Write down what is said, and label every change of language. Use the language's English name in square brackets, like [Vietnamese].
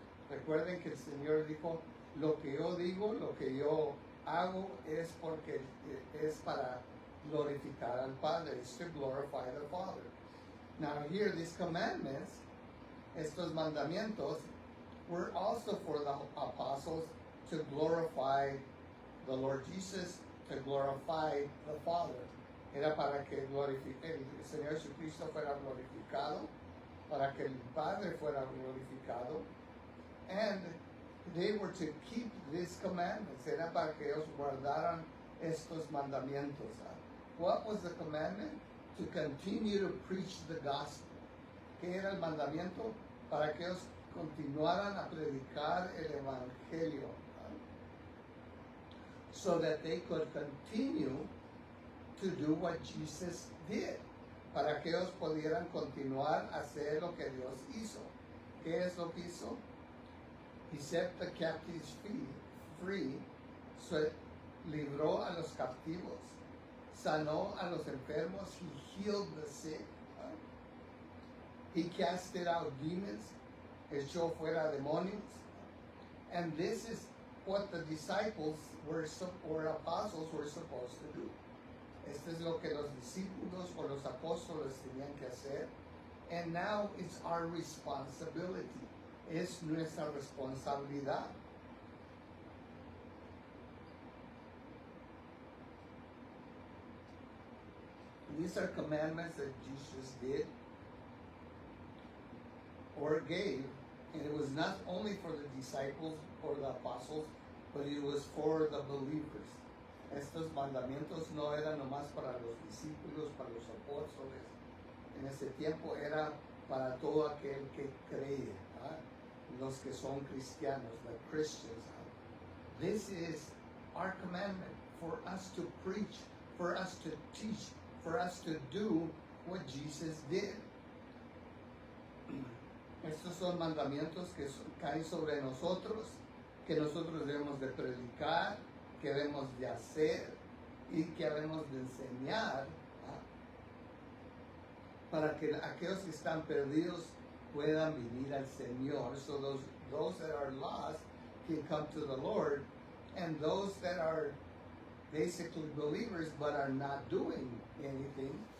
[Spanish] Recuerden que el Señor dijo, lo que yo digo, lo que yo hago es porque es para glorificar al Padre. [English] It's to glorify the Father. Now here, these commandments, [Spanish] estos mandamientos, [English] were also for the apostles to glorify the Lord Jesus, to glorify the Father. [Spanish] Era para que el Señor Jesucristo fuera glorificado, para que el Padre fuera glorificado. [English] And they were to keep these commandments. [Spanish] Era para que ellos guardaran estos mandamientos. [English] What was the commandment? To continue to preach the gospel. [Spanish] ¿Qué era el mandamiento? Para que ellos continuaran a predicar el evangelio. [English] So that they could continue to do what Jesus did. [Spanish] Para que ellos pudieran continuar a hacer lo que Dios hizo. ¿Qué es lo que hizo? [English] He set the captives free, so [Spanish] libró a los captivos, sanó a los enfermos, [English] he healed the sick, he casted out demons, [Spanish] echó fuera demonios, [English] and this is what the disciples or apostles were supposed to do. [Spanish] Esto es lo que los discípulos o los apóstoles tenían que hacer. [English] And now it's our responsibility. [Spanish] Es nuestra responsabilidad. [English] These are commandments that Jesus did or gave, and it was not only for the disciples or the apostles, but it was for the believers. [Spanish] Estos mandamientos no eran nomás para los discípulos, para los apóstoles. En ese tiempo era para todo aquel que creía, los que son cristianos, [English] the Christians. This is our commandment for us to preach, for us to teach, for us to do what Jesus did. [Spanish] Estos son mandamientos que caen sobre nosotros, que nosotros debemos de predicar, que debemos de hacer y que debemos de enseñar, para que aquellos que están perdidos puedan venir al Señor. [English] So those that are lost can come to the Lord, and those that are basically believers but are not doing anything.